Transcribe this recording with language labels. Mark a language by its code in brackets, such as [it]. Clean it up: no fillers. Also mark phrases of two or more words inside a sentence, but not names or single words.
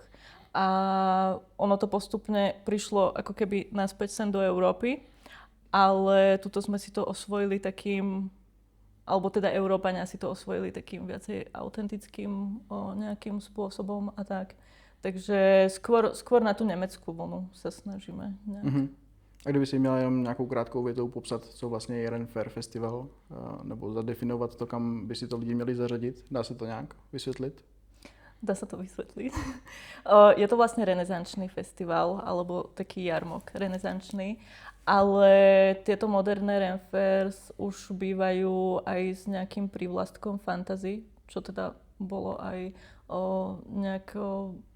[sk] A ono to postupne prišlo ako keby naspäť sem do Európy, ale tuto sme si to osvojili takým, alebo teda Európania si to osvojili takým viacej autentickým nejakým spôsobom a tak. Takže skôr na tú nemeckú vlnu sa snažíme nejak. Mm-hmm. [cs] A kdyby si měla jenom nějakou krátkou větou popsat, co vlastně je Renfair Festival, nebo zadefinovat to, kam by si to lidi měli zařadit, dá se to nějak vysvětlit? [sk] Dá sa to vysvetliť. Je to vlastne renesančný festival, alebo taký jarmok renesančný, ale tieto moderné Renfairs už bývajú aj s nejakým prívlastkom fantasy, čo teda bolo aj nejako...